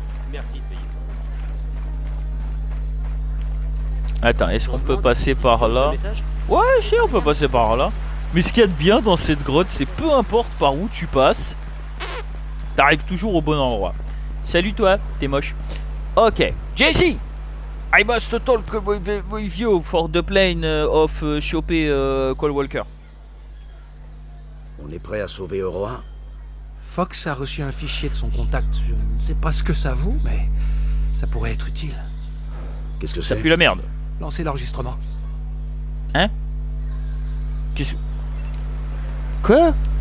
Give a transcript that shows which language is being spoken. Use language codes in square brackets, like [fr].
[fr] Merci de payer ça. Attends, est-ce qu'on peut passer par là? Ouais, je sais, on peut passer par là. Mais ce qu'il y a de bien dans cette grotte, c'est peu importe par où tu passes, t'arrives toujours au bon endroit. Salut toi, t'es moche. [en] Ok, Jesse, I must talk with you for the plane of choper Cole Walker. [fr] On est prêt à sauver Aurora? Fox a reçu un fichier de son contact. Je ne sais pas ce que ça vaut, mais ça pourrait être utile. Qu'est-ce que Ça c'est? pue la merde. Lancez l'enregistrement. Hein? Qu'est-ce que... Quoi?